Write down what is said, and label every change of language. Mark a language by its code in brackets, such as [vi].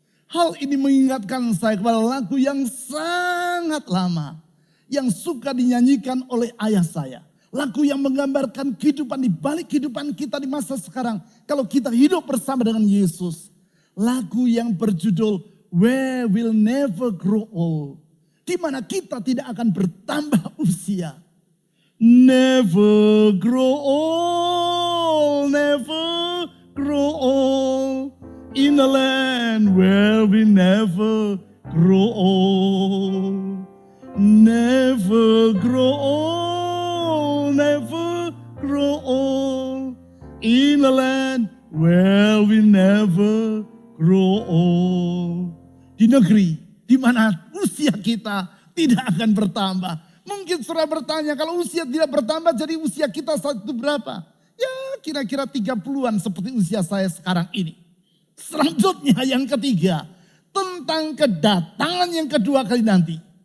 [id] Hal ini mengingatkan saya kepada lagu yang sangat lama yang suka dinyanyikan oleh ayah saya. Lagu yang menggambarkan kehidupan di balik kehidupan kita di masa sekarang. Kalau kita hidup bersama dengan Yesus. Lagu yang berjudul We Will Never Grow Old. Di mana kita tidak akan bertambah usia. [en] Never grow old, never grow old. In a land where we never grow old. Never grow old, never grow old. In a land where we never grow old. [id] Di negeri di mana usia kita tidak akan bertambah. Mungkin saudara bertanya, kalau usia tidak bertambah jadi usia kita saat itu berapa? Ya kira-kira 30-an seperti usia saya sekarang ini. Selanjutnya yang ketiga, tentang kedatangan yang kedua kali nanti.